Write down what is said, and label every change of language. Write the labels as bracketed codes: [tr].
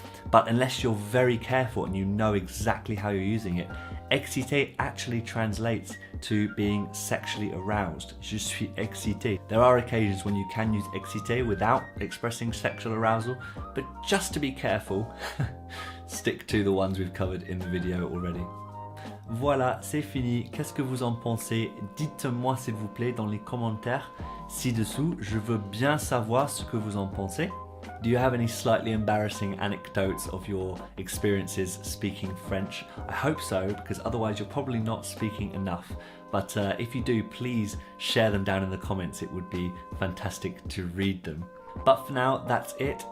[en] But unless you're very careful and you know exactly how you're using it, excité actually translates to being sexually aroused. [fr] Je suis excité. [en] There are occasions when you can use excité without expressing sexual arousal, but just to be careful, stick to the ones we've covered in the video already. [fr] Voilà, c'est fini. Qu'est-ce que vous en pensez? Dites-moi s'il vous plaît dans les commentaires ci-dessous. Je veux bien savoir ce que vous en pensez. [en] Do you have any slightly embarrassing anecdotes of your experiences speaking French? I hope so, because otherwise you're probably not speaking enough. But if you do, please share them down in the comments. It would be fantastic to read them. But for now, that's it.